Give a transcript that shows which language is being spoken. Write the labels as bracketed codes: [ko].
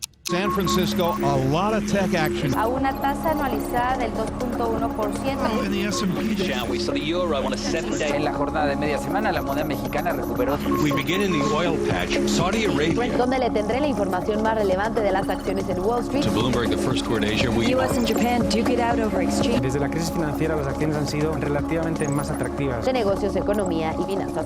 [en] San Francisco, a lot of tech action. [es] A una tasa anualizada del 2.1%. [en] In the S&P. We saw the euro on a 7-day. [es] En la jornada de media semana, la moneda mexicana recuperó. [en] We begin in the oil patch. Saudi Arabia. [es] Donde le tendré la información más relevante de las acciones en Wall Street. [en] To Bloomberg, the first court Asia. US and Japan duke it out over exchange. [es] Desde la crisis financiera, las acciones han sido relativamente más atractivas. De negocios, economía y finanzas.